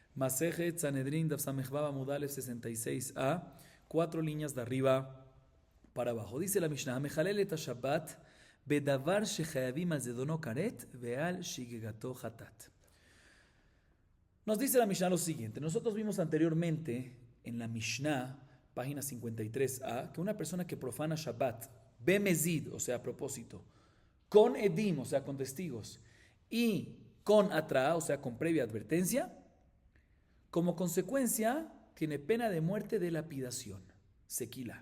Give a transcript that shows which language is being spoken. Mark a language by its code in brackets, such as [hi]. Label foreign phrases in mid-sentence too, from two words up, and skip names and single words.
[he] מסכת סנהדרין דף ס"ו עמוד א 66a, 4 [es] líneas de arriba para abajo. Dice la Mishnah: [he] מחלל את שבת בדבר שחייבים על זדונו כרת ועל שגגתו חטאת. [es] Nos dice la Mishnah lo siguiente. Nosotros vimos anteriormente en la Mishnah, página 53a, que una persona que profana Shabbat bemezid, o sea, a propósito, con edim, o sea, con testigos, y con atra, o sea, con previa advertencia, como consecuencia tiene pena de muerte de lapidación, sequila.